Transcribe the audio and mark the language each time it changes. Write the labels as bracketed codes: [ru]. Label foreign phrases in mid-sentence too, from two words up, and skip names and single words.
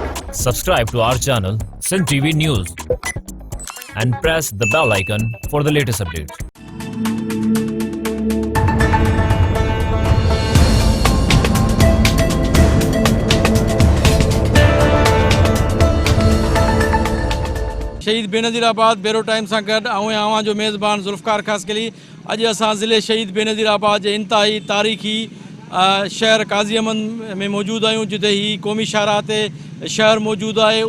[en] Subscribe to our channel, Sun TV News, and press the bell icon for the latest updates. [sd] शहीद बेनज़ीराबाद बेरो टाइम सां गॾु आवां जो मेज़बान ज़ुल्फ़कार ख़ासकली अॼु असां ज़िले शहीद बेनज़ीराबाद जे इंतिहाई तारीख़ी शहर काज़ी अहमद में मौजूदु आहियूं, जिते ही क़ौमी शाहराह ते शहर मौजूदु आहे।